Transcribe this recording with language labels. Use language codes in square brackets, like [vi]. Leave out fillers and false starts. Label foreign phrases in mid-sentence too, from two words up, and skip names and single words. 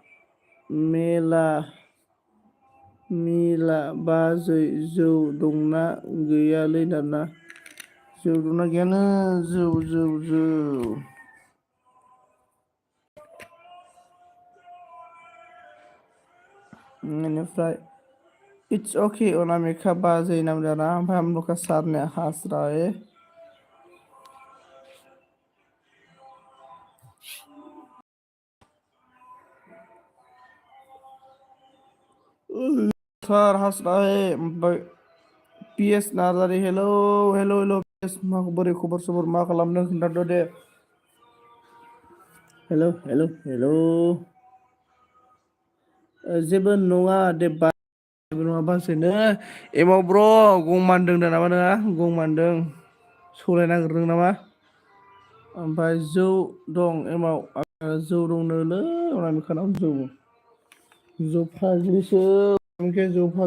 [brx] मेला बाजै जौ दंना गैयालै दाना जौ दंना गैयानो जौ बेनिफ्राय [en] it's okay [brx] अनामिका बाजै नाम जाना ओमफ्राय [hi] हम लोग का सर ने हंस रहा है सर हंस रहा है [brx] ओमफ्राय पिएस नार्जारि हेलौ पिएस मा बोरै खबर सबर मा खालामदों खोन्थादो दे हेलौ जेबो नङा दे जेबो नङा बासैनो एमाव ब्र गंमानदों नामा नोंहा गंमानदों सौलाय नागिरदों नामा ओमफ्राय जौ दं एमाव जौ दंनोलै अनामिकानाव जौ फाग्लिसो जौ